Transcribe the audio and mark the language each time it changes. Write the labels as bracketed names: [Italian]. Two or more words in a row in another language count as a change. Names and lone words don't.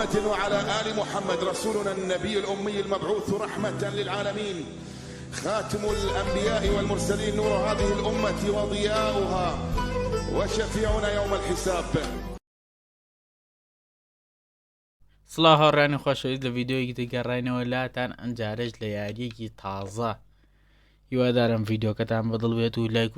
[Arabic] وعلى آل محمد رسولنا النبي الأمي المبعوث رحمة للعالمين خاتم الأنبياء والمرسلين نور هذه الأمة وضياؤها وشفيعنا يوم الحساب. [Central Kurdish] سڵاو هاوڕێیانی خۆشەویست لە ڤیدیۆیەکی دەگەڕێنەوە لاتان ئەنجارەش لە یاریەکی تازە هیوادارم ڤیدیۆکەتان بەدڵ بێت و لایک